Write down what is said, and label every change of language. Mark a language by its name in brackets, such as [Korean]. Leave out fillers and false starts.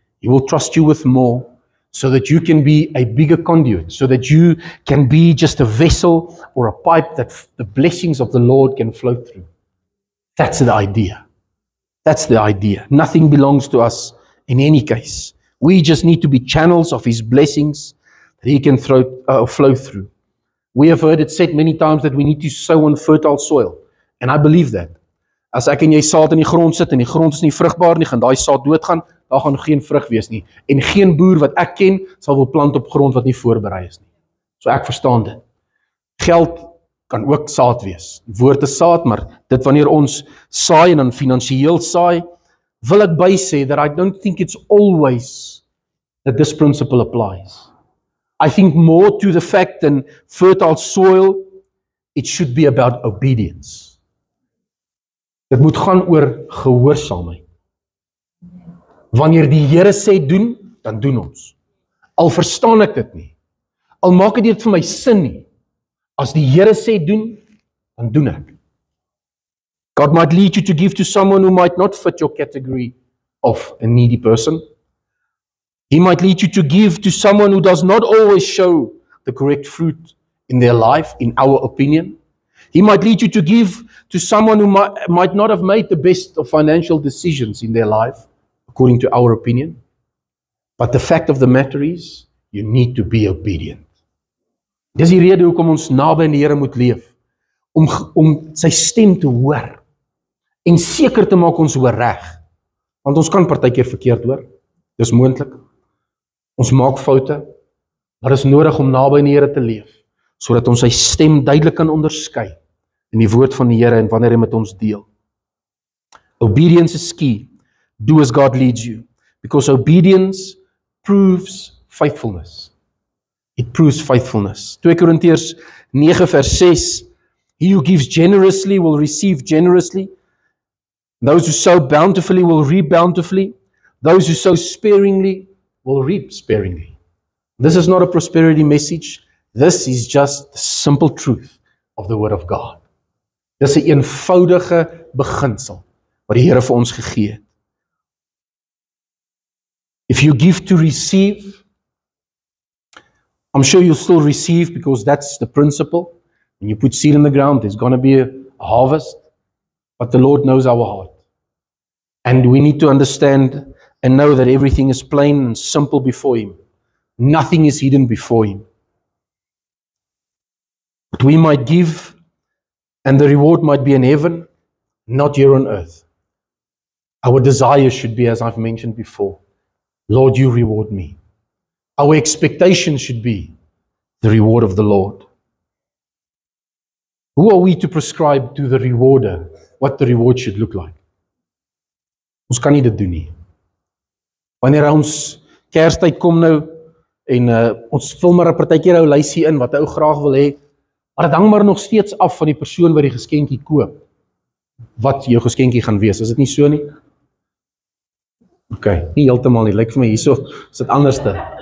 [English] He will trust you with more so that you can be a bigger conduit, so that you can be just a vessel or a pipe that the blessings of the Lord can flow through. That's the idea. That's the idea. Nothing belongs to us in any case. We just need to be channels of His blessings that He can flow through. We have heard it said many times that we need to sow on fertile soil. And I believe that. [Afrikaans] As ek en jy saad in die grond sit en die grond is nie vrugbaar nie, gaan daai saad doodgaan, daar gaan geen vrug wees nie. En geen boer wat ek ken, sal wil plant op grond wat nie voorberei is nie. So ek verstaan dit. Geld kan ook saad wees. Die woord is saad, maar dit wanneer ons saai en dan finansiëel saai, wil ek by sê [English] that I don't think it's always that this principle applies. I think more to the fact than fertile soil, it should be about obedience. [Afrikaans] Dit moet gaan oor gehoorsaamheid. Wanneer die Here sê doen, dan doen ons. Al verstaan ek dit nie. Al maak dit vir my sin nie. As die Here sê doen, dan doen ek. [English] God might lead you to give to someone who might not fit your category of a needy person. He might lead you to give to someone who does not always show the correct fruit in their life, in our opinion. He might lead you to give to someone who might not have made the best of financial decisions in their life, according to our opinion. But the fact of the matter is, you need to be obedient. [Afrikaans] Dis die rede hoekom ons naby aan die Here moet leef, om sy stem te hoor, en seker te maak ons hoor reg. Want ons kan partykeer verkeerd hoor, dis moontlik. Ons maak foute, maar is nodig om naby aan die Here te leef, sodat ons sy stem duidelik kan onderskei in die woord van die Here en wanneer hy met ons deel. [English] Obedience is key. Do as God leads you, because obedience proves faithfulness. It proves faithfulness. 2 [Afrikaans] Korintiërs 9 vers 6, [English] he who gives generously will receive generously. Those who sow bountifully will reap bountifully. Those who sow sparingly will reap sparingly. This is not a prosperity message. This is just the simple truth of the word of God. [Afrikaans] Dis 'n eenvoudige beginsel wat die Here vir ons gegee het. [English] If you give to receive, I'm sure you'll still receive because that's the principle. When you put seed in the ground, there's going to be a harvest. But the Lord knows our heart. And we need to understand and know that everything is plain and simple before Him. Nothing is hidden before Him. But we might give, and the reward might be in heaven, not here on earth. Our desire should be, as I've mentioned before, Lord, you reward me. Our expectation should be the reward of the Lord. Who are we to prescribe to the rewarder what the reward should look like? [Afrikaans] Ons kan nie dit doen nie. Wanneer ons Kerstyd kom nou en ons vul maar 'n partykeer ou lysie in wat ou graag wil hê, maar dit hang maar nog steeds af van die persoon wat die geskenkie koop. Wat jou geskenkie gaan wees, is dit nie so nie? OK, nie heeltemal nie, lyk vir my hierso is dit anderste.